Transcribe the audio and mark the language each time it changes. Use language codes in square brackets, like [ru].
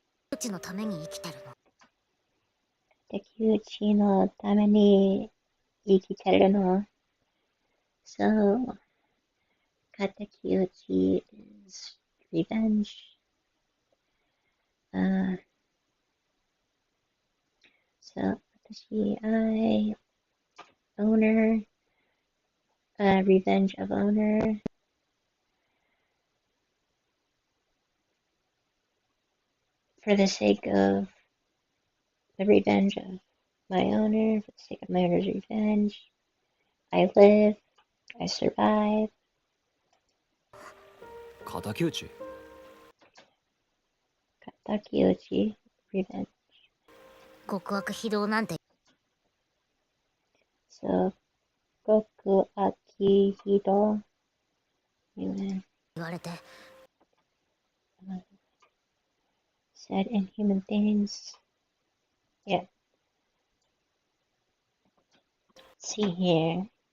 [ja] うちのために生きてるの。敵討ちのために生きてるの。 [en] So, 敵討ち is revenge. So, 私、owner, revenge of owner. For the sake of the revenge of my owner, for the sake of my owner's revenge. I live, I survive. [ja] 敵討ち。 [en] 敵討ち revenge. [ja] 極悪非道なんて [en] So, 極悪非道 human [ja] 言われて [en] said inhuman things. Yeah. Let's see here.